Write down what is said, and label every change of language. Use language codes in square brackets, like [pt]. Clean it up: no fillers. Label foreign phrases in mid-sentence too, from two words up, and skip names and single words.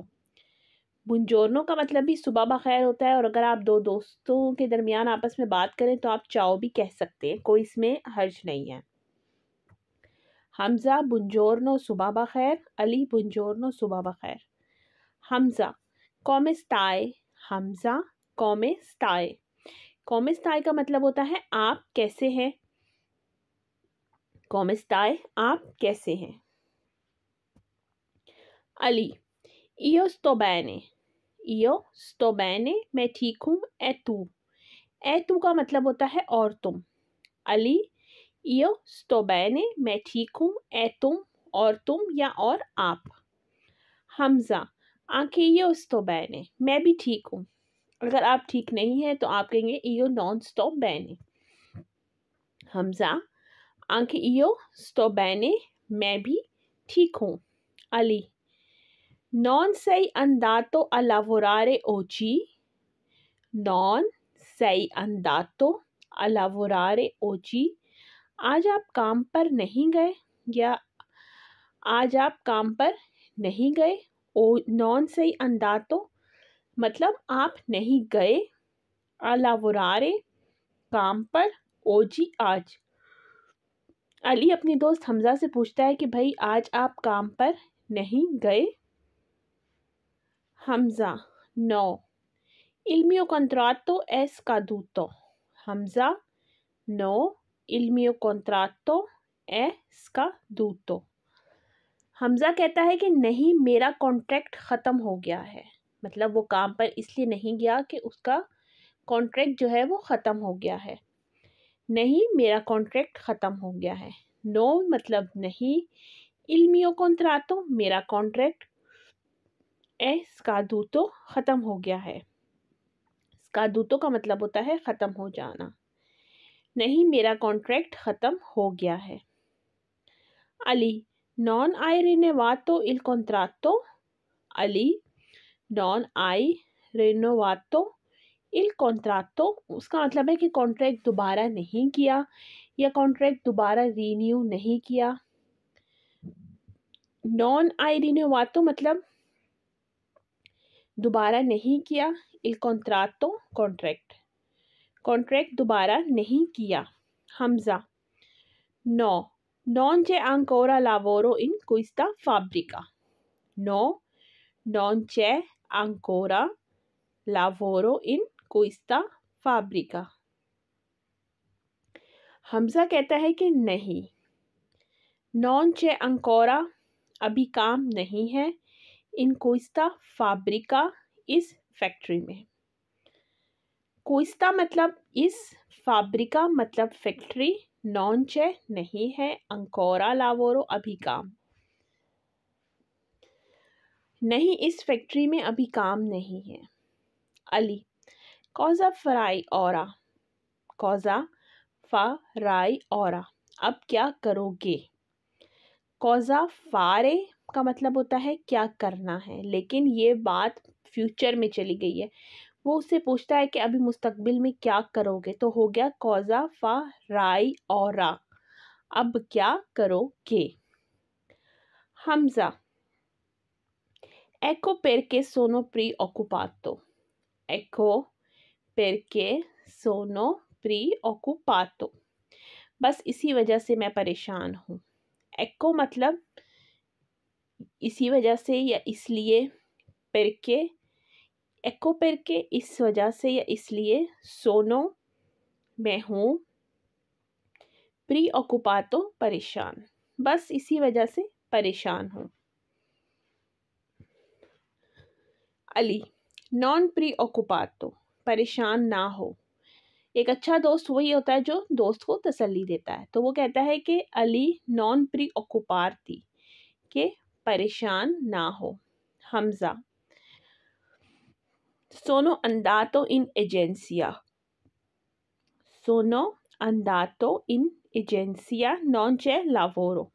[hi] बुंजोर्नो का मतलब भी सुबह बखैर होता है और अगर आप दो दोस्तों के दरमियान आपस में बात करें तो आप चाओ भी कह सकते हैं, कोई इसमें हर्ज नहीं है। हमज़ा बुंजोर्नो सुबह बखैर, अली बुंजोर्नो सुबह बखैर। [it] हमज़ा come stai। हमज़ा come stai। come stai [hi] का मतलब होता है आप कैसे हैं। [it] come stai [hi] आप कैसे हैं। [it] अली io sto bene। io sto bene [hi] मैं ठीक हूँ। [it] e tu. e tu [hi] का मतलब होता है और तुम। अली [it] io sto bene [hi] मैं ठीक हूँ। ए तुम और तुम या और आप। हमज़ा [it] anche io sto bene [hi] मैं भी ठीक हूँ। अगर आप ठीक नहीं है तो आप कहेंगे [it] io non sto bene। [hi] हमज़ा [it] anche io sto bene [hi] मैं भी ठीक हूँ। [it] अली non sei andato a lavorare oggi। non sei andato a lavorare oggi [hi] आज आप काम पर नहीं गए या आज आप काम पर नहीं गए। [it] o non sei andato [hi] मतलब आप नहीं गए। [it] a lavorare [hi] काम पर, ओजी आज। अली अपनी दोस्त हमज़ा से पूछता है कि भाई आज आप काम पर नहीं गए। [it] हमज़ा नो il mio contratto è scaduto। हमज़ा नो il mio contratto è scaduto। [hi] हमज़ा कहता है कि नहीं मेरा कॉन्ट्रैक्ट ख़त्म हो गया है। मतलब वो काम पर इसलिए नहीं गया कि उसका कॉन्ट्रैक्ट जो है वो ख़त्म हो गया है। नहीं मेरा कॉन्ट्रैक्ट ख़त्म हो गया है। नो मतलब नहीं। [it] il mio contratto [hi] मेरा कॉन्ट्रैक्ट। [it] è scaduto [hi] ख़त्म हो गया है। scaduto का मतलब होता है ख़त्म हो जाना। नहीं मेरा कॉन्ट्रैक्ट ख़त्म हो गया है। [it] अली non hai rinnovato il contratto। [hi] अली [it] non hai rinnovato il contratto [hi] उसका मतलब है कि कॉन्ट्रैक्ट दोबारा नहीं किया या कॉन्ट्रैक्ट दोबारा रीन्यू नहीं किया। [it] non hai rinnovato [hi] मतलब दोबारा नहीं किया। [it] il contratto [hi] कॉन्ट्रैक्ट। कॉन्ट्रैक्ट दोबारा नहीं किया। [it] हमज़ा no non c'è ancora lavoro in questa fabbrica। no non c'è ancora lavoro in questa fabbrica। [hi] हमज़ा कहता है कि नहीं। [it] non c'è ancora [hi] अभी काम नहीं है। [it] in questa fabbrica [hi] इस फैक्ट्री में। questa मतलब इस, फैब्रिका मतलब फैक्ट्री, [it] non c'è [hi] नहीं है, [it] ancora lavoro [hi] अभी काम। नहीं इस फैक्ट्री में अभी काम नहीं है। [it] अली cosa farai ora। cosa farai ora [hi] अब क्या करोगे। [it] cosa fare [hi] का मतलब होता है क्या करना है, लेकिन ये बात फ्यूचर में चली गई है। वो उससे पूछता है कि अभी मुस्तकबिल में क्या करोगे, तो हो गया [it] cosa farai ora [hi] अब क्या करोगे। [it] हमज़ा ecco perché sono preoccupato। ecco perché sono preoccupato [hi] बस इसी वजह से मैं परेशान हूँ। ecco मतलब इसी वजह से या इसलिए, [it] perché, ecco perché, [hi] इस वजह से या इसलिए, sono, मैं हूँ, preoccupato, परेशान, बस इसी वजह से परेशान हूँ। अली, [it] non preoccupato, [hi] परेशान ना हो। एक अच्छा दोस्त वही होता है जो दोस्त को तसल्ली देता है। तो वो कहता है कि अली [it] non preoccupati, [hi] के परेशान ना हो। [it] हमजा, sono andato in agenzia, sono andato in agenzia non c'è lavoro.